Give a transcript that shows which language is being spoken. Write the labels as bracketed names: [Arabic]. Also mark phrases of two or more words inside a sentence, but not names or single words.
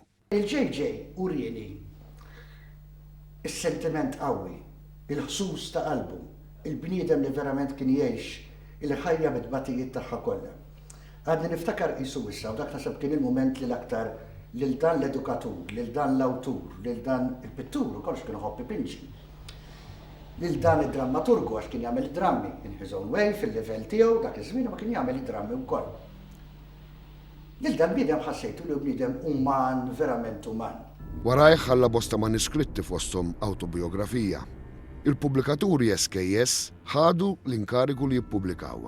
[Maltese] Il-JJ urieni is-sentiment qawwi, il-ħsus ta' qalbu, il-bniedem li verament kien jgħix il-ħajja bit-batijiet tagħha kollha. Għadni niftakar qisu issa u dak nasab kien il-moment li l-aktar lil dan l-edukatur, lil dan l-awtur, lil dan il-pittur, u kollox kienu ħobbi pinċi. Lil dan id-drammaturgu għax kien jagħmel drammi [English] in his own way [Maltese] fil-livell tiegħu dak iż-żmien ma kien jagħmel id-drammi wkoll. Lil dan bniedem ħassejtu li bniedem uman, verament uman. Warajh ħalla bosta maniskritti fosthom autobiografija. Il-pubblikaturi SKS ħadu l-inkariku li jippubblikawha.